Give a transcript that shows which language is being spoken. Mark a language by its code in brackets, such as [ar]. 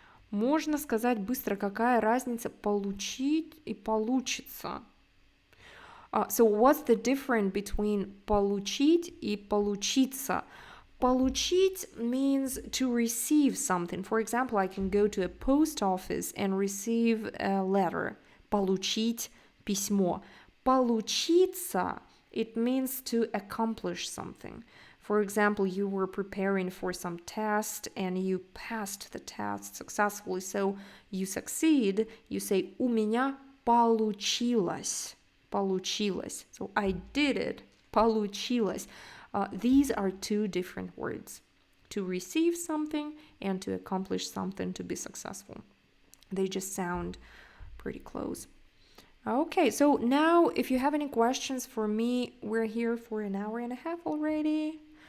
[ru] Можно сказать быстро, какая разница получить и получится. [en] So what's the difference between [ru] получить и получиться? [en] Получить means to receive something. For example, I can go to a post office and receive a letter. [ru] Получить письмо. [en] Получиться, it means to accomplish something. For example, you were preparing for some test and you passed the test successfully, so you succeed. You say [ru] у меня получилось. [en] Получилось. So I did it. Получилось. These are two different words. To receive something and to accomplish something, to be successful. They just sound pretty close. Okay, so now if you have any questions for me, we're here for an hour and a half already.